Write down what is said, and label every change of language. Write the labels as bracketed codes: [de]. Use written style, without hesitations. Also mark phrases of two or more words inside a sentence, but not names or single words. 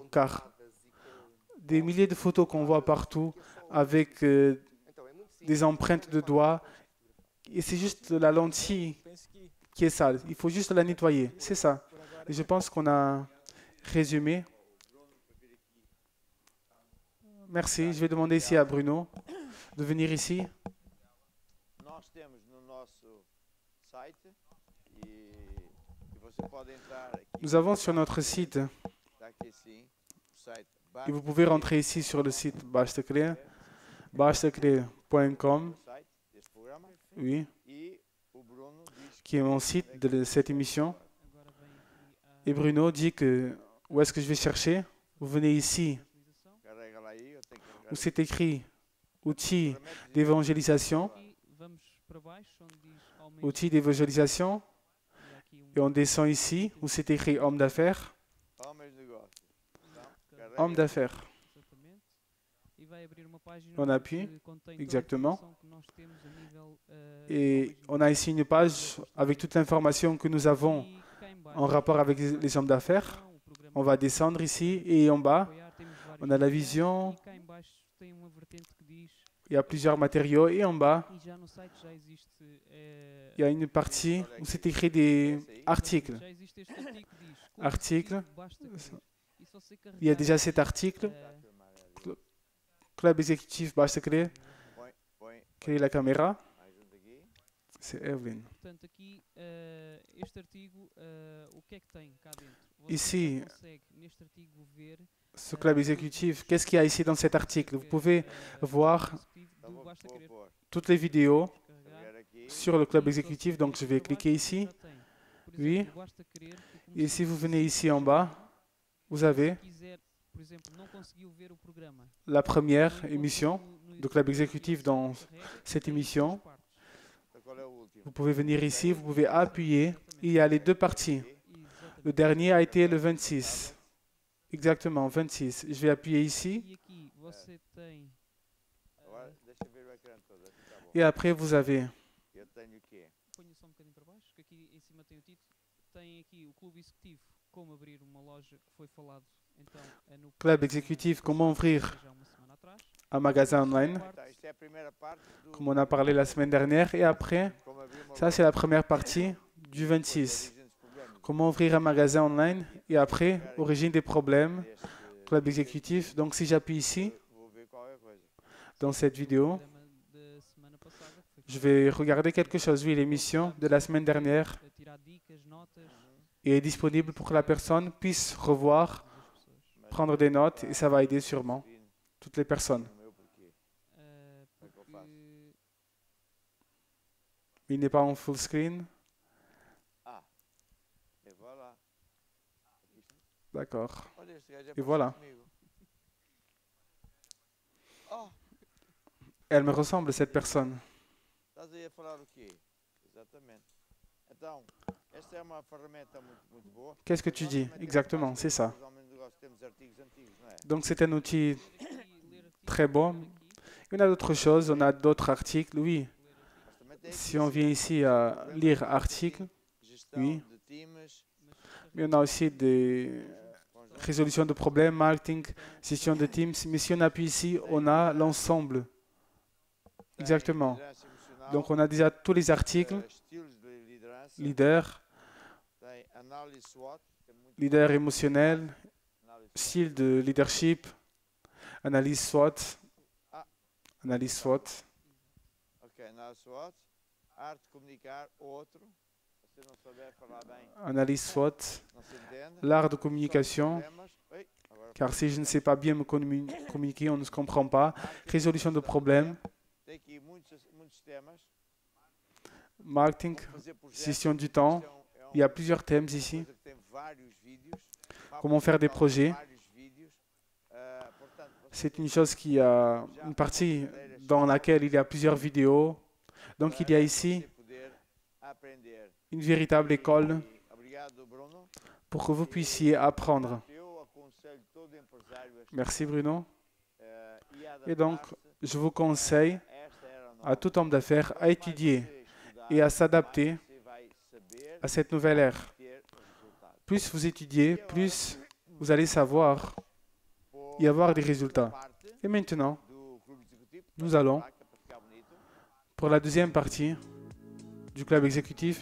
[fr] Car des milliers de photos qu'on voit partout avec des empreintes de doigts, et c'est juste la lentille qui est sale. Il faut juste la nettoyer. C'est ça. Et je pense qu'on a résumé. Merci. Je vais demander ici à Bruno de venir ici. [pt] Nós temos no nosso site e você pode entrar aqui. [fr] Nous avons sur notre site, [pt] Tá aqui sim, o site [fr] et vous pouvez rentrer ici sur le site Bastaclear, bastaclear.com, [pt] site deste programa [fr] oui, [pt] e o Bruno diz [fr] qui est mon site de cette émission. Et Bruno dit que où est-ce que je vais chercher? Vous venez ici [pt] carrega lá aí, eu tenho que carregar. [fr] où c'est écrit outils d'évangélisation, outils d'évangélisation, et on descend ici où c'est écrit homme d'affaires, [pt] Homens de negócio. Então, carrega. [fr] homme d'affaires. On appuie, exactement. Et on a ici une page avec toute l'information que nous avons en rapport avec les hommes d'affaires. On va descendre ici et en bas, on a la vision. Il y a plusieurs matériaux et en bas, il y a une partie où c'est écrit des articles. Articles. Il y a déjà cet article. Club exécutif Bastaclear. [pt] Põe [fr] Quelle est la caméra? [pt] mais junto aqui. [fr] C'est Evelyn. [pt] Portanto, aqui, este artigo, o que é que tem cá dentro? Você [fr] Ici, [pt] consegue, neste artigo, ver [fr] ce club exécutif, qu'est-ce qu'il y a ici dans cet article? Vous pouvez voir [pt] executivo Então do vou Basta Querer. pôr. [fr] toutes les vidéos [pt] Carregar. Carregar aqui. [fr] sur le club exécutif. Donc, je vais cliquer ici. [pt] Já tem. Por [fr] Oui. [pt] exemplo, o Basta Querer, que [fr] Et si vous venez ici en bas, vous avez [pt] quiser, por exemplo, não conseguiu ver o programa. [fr] La première [pt] Não [fr] émission [pt] encontrou no do [fr] Club [pt] YouTube, [fr] Exécutif dans [pt] carrega, [fr] cette [pt] tem [fr] émission. [pt] duas partes. Então, qual é o último? [fr] Vous pouvez venir ici, vous pouvez appuyer. Il y a les deux parties. Le [pt] Exatamente. [fr] dernier a été le 26. Exactement, 26. Je vais appuyer ici. [pt] E aqui você tem Agora, deixa eu ver o ecrã todo. Assim tá bom. [fr] Et après, vous avez [pt] Eu tenho o quê? ponho só um bocadinho para baixo, que aqui em cima tem o título. Tem aqui o clube executivo, como abrir uma loja, que foi falado então no [fr] Club Exécutif, comment ouvrir [pt] já uma semana atrás. [fr] un magasin online, [pt] Tá, isto é a primeira parte do... [fr] comme on a parlé la semaine dernière. Et après, [pt] Como abrir uma [fr] ça c'est la première partie du 26. [pt] origem dos problemas [fr] Comment ouvrir un magasin online. Et après, origine des problèmes, [pt] deste... [fr] Club Exécutif. Donc si j'appuie ici, [pt] Vou ver qualquer coisa. [fr] dans cette vidéo, [pt] Programa da semana passada, que foi [fr] je vais regarder quelque chose. Oui, l'émission de la semaine dernière [pt] a tirar dicas, notas [fr] est disponible pour que la personne puisse revoir, [pt] das pessoas. [fr] prendre des notes et ça va aider sûrement toutes les personnes. [pt] No meu porquê. Porque [fr] Il n'est pas en [en] full screen. [pt] Ah, e voilà. Aqui está. [fr] D'accord. [pt] Olha, este gajo é [fr] E voilà. [pt] parecido comigo. Oh, [fr] Elle me ressemble, cette personne. [pt] estás aí a falar o quê? Exatamente. Então, esta é uma ferramenta muito boa. [fr] Qu'est-ce que tu [pt] Nós [fr] dis? [pt] também temos [fr] Exactement, [pt] mais [fr] c'est ça. [pt] coisas, ao menos negócio, temos artigos antigos, não é? [fr] Donc c'est un outil [pt] aqui ler artigos, [fr] très bon. [pt] aqui, [fr] On a d'autres choses, on a d'autres articles, oui. [pt] Mas também tem [fr] Si [pt] aqui [fr] on vient ici à lire articles, [pt] gestão [fr] oui. [pt] de times, [fr] mais on a aussi des résolutions de problèmes, marketing, gestion de teams. Mais si on appuie ici, on a l'ensemble. [pt] tem [fr] Exactement. [pt] liderança emocional, [fr] Donc on a déjà tous les articles, [pt] estilos de liderança, [fr] leader, [pt] tem análise SWOT, que é muito [fr] leader émotionnel, [pt] análise [fr] style de leadership, analyse SWOT, analyse SWOT, [pt] Ok, análise SWOT, arte de comunicar, outro, se não souber falar bem, [fr] analyse SWOT, [pt] não se entende. [fr] l'art de communication, [pt] Problemas. Oi, agora [fr] car si je ne sais pas bien me communiquer, on ne se comprend pas. Résolution de problèmes, [pt] tem aqui muitos temas. [fr] marketing, [pt] Fazer projetos, [fr] gestion du temps. [pt] isto é [fr] Il y a plusieurs thèmes ici. [pt] coisa que tem vários vídeos. [fr] Comment faire des projets. [pt] Vários vídeos. Portanto, você [fr] C'est une chose qui a une partie dans laquelle il y a plusieurs vidéos. Donc il y a ici [pt] vai poder aprender. [fr] une véritable école [pt] E obrigado, Bruno. [fr] pour que vous puissiez apprendre. [pt] Eu aconselho todo empresário a [fr] Merci Bruno. [pt] e a [fr] Et donc, [pt] adaptar-se [fr] je vous conseille [pt] a esta era nova. [fr] à tout homme d'affaires à étudier [pt] Você estudar, [fr] et à s'adapter [pt] você vai saber [fr] à cette nouvelle ère. [pt] ter resultados. [fr] Plus vous étudiez, plus vous allez savoir [pt] Por [fr] y avoir des résultats. [pt] parte [fr] Et maintenant, [pt] do clube executivo, [fr] nous allons [pt] placa para ficar bonito. [fr] pour la deuxième partie du club exécutif.